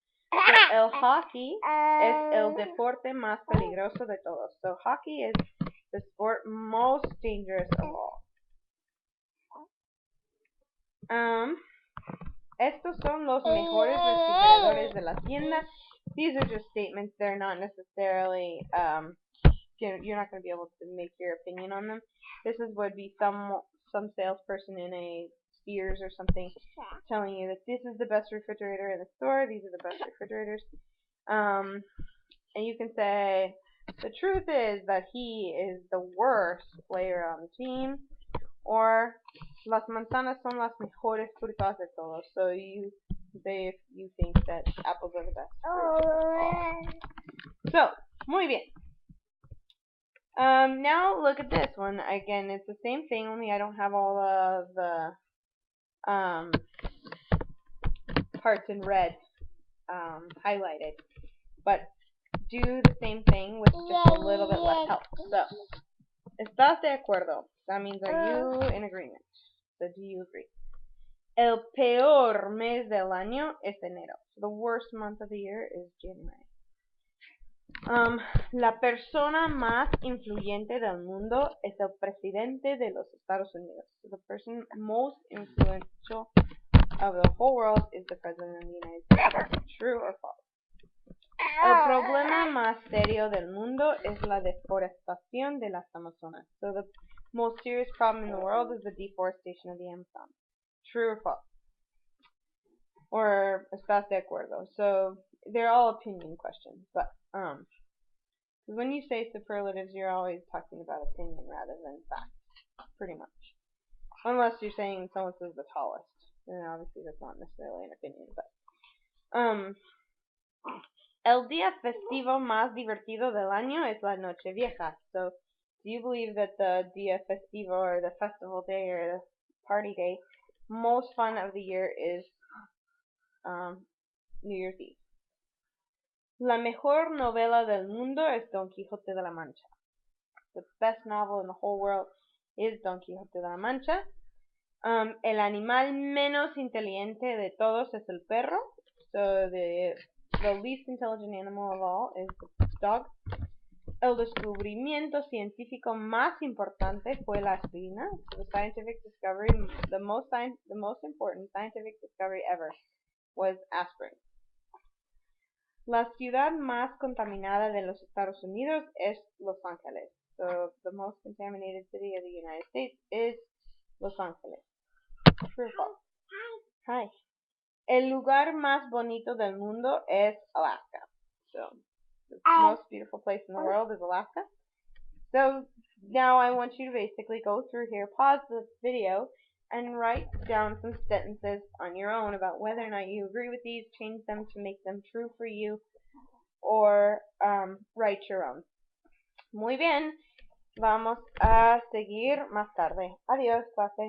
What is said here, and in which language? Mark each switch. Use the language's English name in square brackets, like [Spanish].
[Spanish] So el hockey es el deporte más peligroso de todos. [English] So hockey is the sport most dangerous of all. [Spanish] Estos son los mejores refrigeradores de la tienda. [English] These are just statements. They're not necessarily, you're not going to be able to make your opinion on them. This would be some salesperson in a Sears or something telling you that this is the best refrigerator in the store. These are the best refrigerators. And you can say, the truth is that he is the worst player on the team. [Spanish] Or, las manzanas son las mejores frutas de todos. [English] So you think that apples are the best fruit. So, [Spanish] muy bien. [English] Now look at this one. Again, it's the same thing, only I don't have all of the parts in red highlighted. But do the same thing with just a little bit less help. So, [Spanish] ¿estás de acuerdo? [English] That means, are you in agreement? So do you agree? [Spanish] El peor mes del año es enero. [English] So the worst month of the year is January. [Spanish] La persona más influyente del mundo es el presidente de los Estados Unidos. [English] So the person most influential of the whole world is the president of the United States. True or false? [Spanish] El problema más serio del mundo es la deforestación de las Amazonas. [English] So the most serious problem in the world is the deforestation of the Amazon. True or false? Or [Spanish] estás de acuerdo? [English] So they're all opinion questions, but when you say superlatives, you're always talking about opinion rather than fact, pretty much. Unless you're saying someone says the tallest, then obviously that's not necessarily an opinion, but [Spanish] el día festivo más divertido del año es la Nochevieja. [English] So, do you believe that the día festivo, or the festival day, or the party day, most fun of the year is New Year's Eve? [Spanish] La mejor novela del mundo es Don Quijote de la Mancha. [English] The best novel in the whole world is Don Quijote de la Mancha. [Spanish] El animal menos inteligente de todos es el perro. [English] So the least intelligent animal of all is the dog. [Spanish] El descubrimiento científico más importante fue la aspirina. [English] So the scientific discovery, the most important scientific discovery ever was aspirin. [Spanish] La ciudad más contaminada de los Estados Unidos es Los Ángeles. [English] So the most contaminated city of the United States is Los Ángeles. True or false? Hi. [Spanish] El lugar más bonito del mundo es Alaska. [English] So the most beautiful place in the world is Alaska. So now I want you to basically go through here, pause this video, and write down some sentences on your own about whether or not you agree with these, change them to make them true for you, or write your own. [Spanish] Muy bien, vamos a seguir más tarde. Adiós, clase.